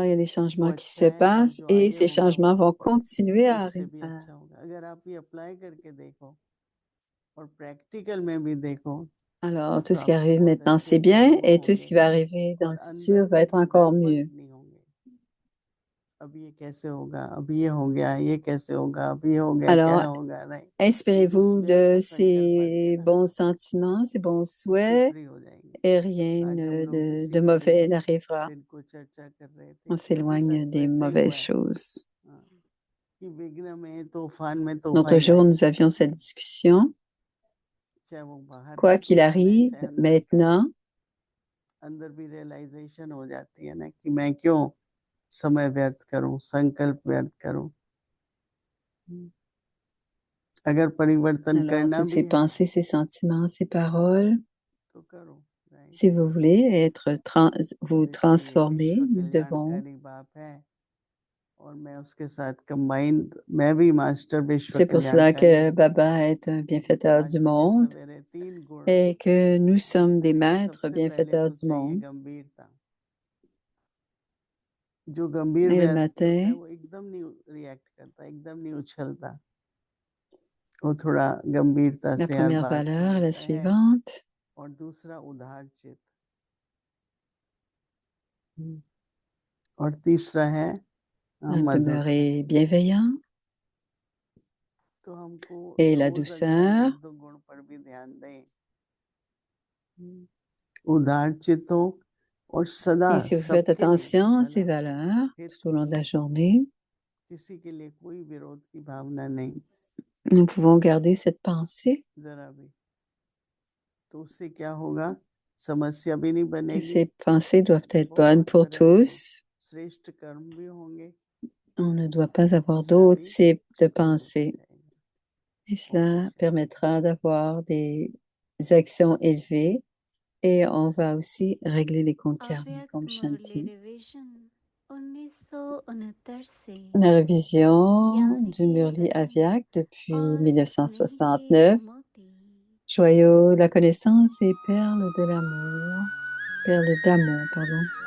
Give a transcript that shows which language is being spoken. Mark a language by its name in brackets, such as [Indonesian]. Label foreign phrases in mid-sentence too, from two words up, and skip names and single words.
[French] Alors, il y a des [Hindi] वो [French] changements qui [Hindi] अच्छा [French] se [Hindi] है और [French] passent [Hindi] जो [French] et [Hindi] आगे [French] ces [Hindi] होगा [French] changements [Hindi] वो [French] vont continuer à [Hindi] उससे [French] arriver. [Hindi] भी अच्छा होगा। अगर आप ये अप्लाई करके देखो और प्रैक्टिकल में भी देखो [French] Alors, tout [Hindi] तो [French] ce qui [Hindi] आपको [French] arrive [Hindi] बहुत [French] maintenant, [Hindi] अच्छे [French] c'est [Hindi] अच्छे [French] bien, [Hindi] अनुभव [French] et tout ce [Hindi] होंगे [French] qui va arriver dans [Hindi] और [French] le [Hindi] अंदर [French] futur va [Hindi] में [French] être [Hindi] भी [French] encore [Hindi] डगमग [French] mieux. [Hindi] नहीं होंगे। अब ये कैसे होगा, अब ये हो गया, ये कैसे होगा, अब ये हो गया, क्या [French] Alors, [Hindi] होगा, नहीं, ये जो [French] inspirez-vous [Hindi] व्यर्थ [French] de [Hindi] संकल्प आते हैं [French] ces [Hindi] ना [French] bons sentiments, ces bons [Hindi] उससे [French] souhaits, [Hindi] फ्री हो जाएंगे। [French] et rien [Hindi] आज हम लोग [French] de [Hindi] इसी [French] mauvais n'arrivera. [Hindi] दिन को चर्चा कर रहे थे [French] On [Hindi] कि अभी तक [French] s'éloigne [Hindi] तो [French] des [Hindi] ऐसे ही [French] mauvaises [Hindi] हुआ है, [French] choses. [Hindi] हाँ, कि विघ्न में तूफान में तोहफा [French] L'autre [Hindi] ही [French] jour, [Hindi] आए, [French] nous avions cette discussion. [Hindi] चाहे वो बाहर [French] Quoi [Hindi] का [French] qu'il [Hindi] तूफान है [French] arrive, [Hindi] चाहे अंदर का है, [French] maintenant, [Hindi] अंदर भी रियलाइजेशन हो जाती है ना कि मैं क्यों समय व्यर्थ करूं, संकल्प व्यर्थ करूं। अगर परिवर्तन [French] alors [Hindi] करना [French] toutes [Hindi] भी [French] ces [Hindi] है [French] pensées, ces sentiments, ces paroles, [Hindi] तो करो, राइट। [French] si vous voulez vous [Hindi] तो इसलिए [French] transformer, [Hindi] विश्व [French] nous devons. [Hindi] कल्याणकारी बाप है और मैं उसके साथ कंबाइंड, मैं भी मास्टर विश्व [French] C'est pour cela [Hindi] कल्याणकारी [French] que [Hindi] हूँ। [French] Baba est un bienfaiteur [Hindi] आज [French] du [Hindi] मुझे [French] monde [Hindi] सवेरे 3 गुण [French] et que nous sommes des [Hindi] मैंने कहा [French] maîtres [Hindi] सबसे पहले [French] bienfaiteurs [Hindi] तो [French] du [Hindi] चाहिए [French] monde. [Hindi] गंभीरता। जो गंभीर [French] Et le [Hindi] व्यक्ति होता है [French] matin, [Hindi] वो एकदम नहीं रिएक्ट करता, एकदम नहीं उछलता, वो थोड़ा गंभीरता [French] la [Hindi] से हर [French] première [Hindi] बात को [French] valeur est la [Hindi] लेता है। [French] suivante. [Hindi] और दूसरा उदार चित्त, और तीसरा है मधुर। [French] Demeurer bienveillant [Hindi] तो हमको [French] et la [Hindi] रोज अगर हम [French] douceur. [Hindi] 1-2 गुण पर भी ध्यान दें, उदार चित्त हो और सदा [French] Et si vous faites [Hindi] सबके लिए [French] attention à ces [Hindi] भला [French] valeurs [Hindi] हित, [French] tout au long de la journée, [Hindi] किसी के लिए कोई विरोध की भावना नहीं, [French] nous pouvons garder cette pensée [Hindi] जरा भी, तो उससे क्या होगा, समस्या भी नहीं [French] que [Hindi] बनेगी, [French] ces pensées doivent être bonnes [Hindi] बहुत [French] pour [Hindi] तरह से [French] tous. [Hindi] श्रेष्ठ कर्म भी होंगे, [French] On ne doit pas avoir [Hindi] दूसरा [French] d'autres [Hindi] भी [French] types de [Hindi] ठीक हो [French] pensées. [Hindi] जाएगा। [French] Et [Hindi] ओम [French] cela [Hindi] शांति। [French] permettra d'avoir des actions élevées et on va aussi régler les comptes karmiques [Hindi] अव्यक्त [French] comme [Hindi] मुरली [French] Shanti. [Hindi] रिवीजन 1969 से [French] La révision [Hindi] ज्ञान [French] du [Hindi] ही [French] Murli [Hindi] रतन [French] Avyak depuis [Hindi] और स्नेह के [French] 1969. [Hindi] मोती [French] Joyau, la connaissance et perles de l'amour. Perles d'amour, pardon.